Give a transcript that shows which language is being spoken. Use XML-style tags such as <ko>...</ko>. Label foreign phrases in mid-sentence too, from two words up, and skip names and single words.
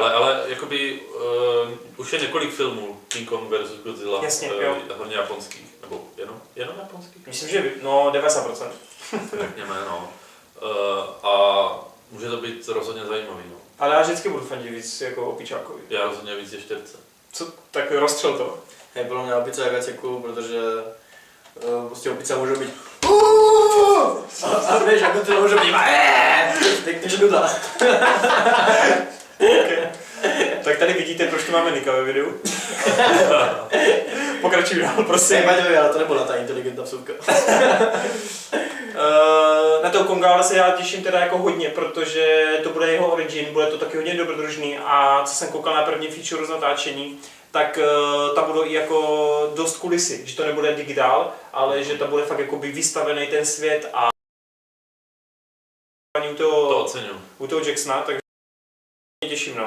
<cs>Ale jakoby už je několik filmů King Kong versus Godzilla, jasně, hodně japonských, nebo jenom japonských? Myslím, že no 90%. Řekněme, no. A může to být rozhodně zajímavý, no. Ale já vždycky budu fandit víc jako opičákovi. Já rozhodně víc ještěrce. Co? Tak rozstřel to.</cs> <sk>Hej, podľa mňa opica je viacej cool, pretože proste opica môže byť a vieš, ako to môže byť takže nuda. Okay.</sk> <cs>Tak tady vidíte, proč tu máme Nika ve videu. Pokračuj dál, prosím.</cs> <sk>Paťovi, ale to nebola tá inteligentná vsuvka.</sk> <cs>Na toho Konga ale se já těším teda jako hodně, protože to bude jeho origin, bude to taky hodně dobrodružný a co jsem koukal na první feature z natáčení, tak tam budou i jako dost kulisy, že to nebude digitál, ale že tam bude fakt jakoby vystavený ten svět a u toho Jacksona, takže mě těším, no.</cs>